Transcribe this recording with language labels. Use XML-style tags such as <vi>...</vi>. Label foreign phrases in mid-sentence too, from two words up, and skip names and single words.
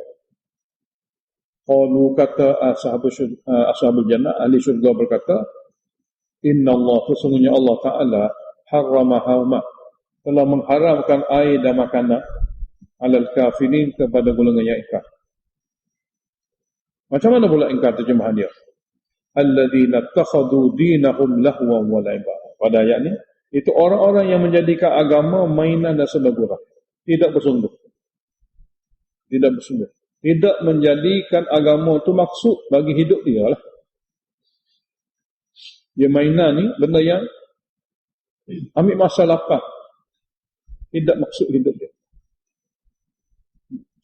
<ms>Qalu, kata</ms> <ar>أصحاب الجنة,</ar> <ms>ahli syurga berkata,</ms> <ar>إن الله,</ar> <ms>sesungguhnya Allah Ta'ala harramahuma, telah mengharamkan air dan makanan</ms> <ar>على الكافرين,</ar> <ms>kepada golongan yang ingkar. Macam mana pula ingkar terjemahan dia?</ms> <ar>الذين اتخذوا دينهم لهوا ولعبا.</ar> <ms>Pada ayat ni, itu orang-orang yang menjadikan agama mainan dan senda-gurau, tidak bersungguh. Tidak bersungguh. Tidak menjadikan agama itu maksud bagi hidup dia lah. Dia mainan ni benda yang ambil masa lapang, tidak maksud hidup dia.</ms>